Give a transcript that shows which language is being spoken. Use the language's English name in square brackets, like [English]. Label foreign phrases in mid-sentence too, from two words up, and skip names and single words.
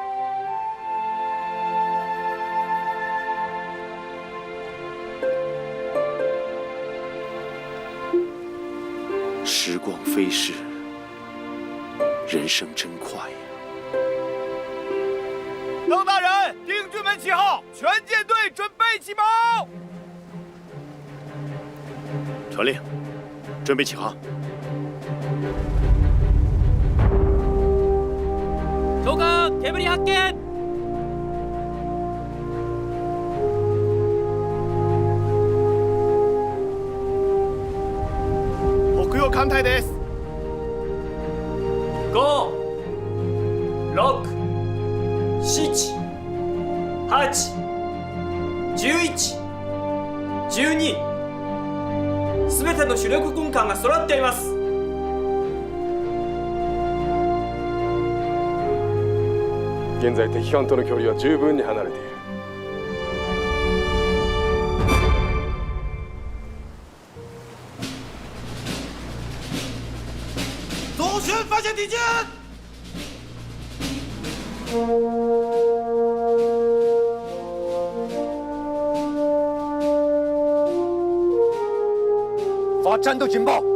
[Chinese] 时光飞逝，人生真快呀！邓大人，丁军们起号，全舰队准备起锚。传令，准备起航。 [Japanese] 長官、煙発見。北洋艦隊です。 5、6、7、8、11、12、すべての主力軍艦が揃っています。現在敵艦との距離は十分に離れている。 [Chinese] 左舷发现敌舰！发战斗警报！